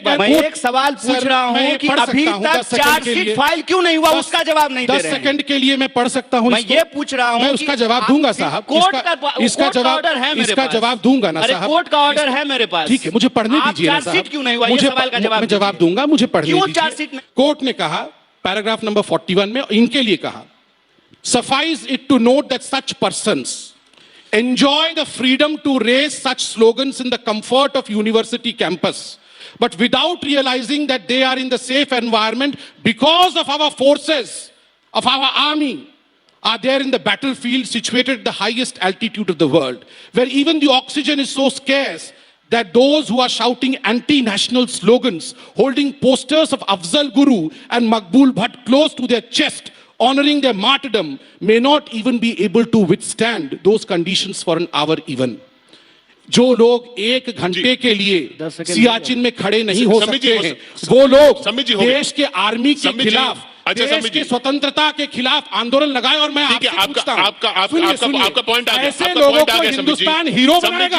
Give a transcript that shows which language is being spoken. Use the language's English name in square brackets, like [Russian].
[Hindi] मैं एक सवाल पूछ रहा हूँ कि अभी तक चार्जशीट फाइल क्यों नहीं हुआ, उसका जवाब नहीं दे रहे हैं। 10 सेकंड के लिए मैं पढ़ सकता हूँ। मैं ये पूछ रहा हूँ, मैं उसका जवाब दूंगा साहब। इसका जवाब है मेरे इसका पास। जवाब दूंगा ना साहब। कोर्ट का ऑर्डर है मेरे पास। ठीक है, मुझे पढ़ने दीजिए ना साहब। चार्जशीट क्यों नहीं हुआ, ये सवाल का जवाब मैं जवाब दूंगा, मुझे पढ़ने क्यों दीजिए। चार्जशीट में कोर्ट ने कहा, पैराग्राफ नंबर 41 में इनके लिए कहा, [English] suffice it to note that such persons enjoy the freedom to raise such slogans in the comfort of university campus, but without realizing that they are in the safe environment because of our forces, of our army, are there in the battlefield situated at the highest altitude of the world, where even the oxygen is so scarce that those who are shouting anti-national slogans, holding posters of Afzal Guru and Maqbool Bhatt close to their chest, honoring their martyrdom, may not even be able to withstand those conditions for an hour even. [Hindi] जो लोग 1 घंटे के लिए सियाचिन में खड़े नहीं हो सकते हैं, वो लोग देश के आर्मी के खिलाफ, देश की स्वतंत्रता के खिलाफ आंदोलन लगाए। और मैं आपसे पूछता हूं, आपका पॉइंट आ गया। ऐसे लोगों को हिंदुस्तान हीरो बनाएगा?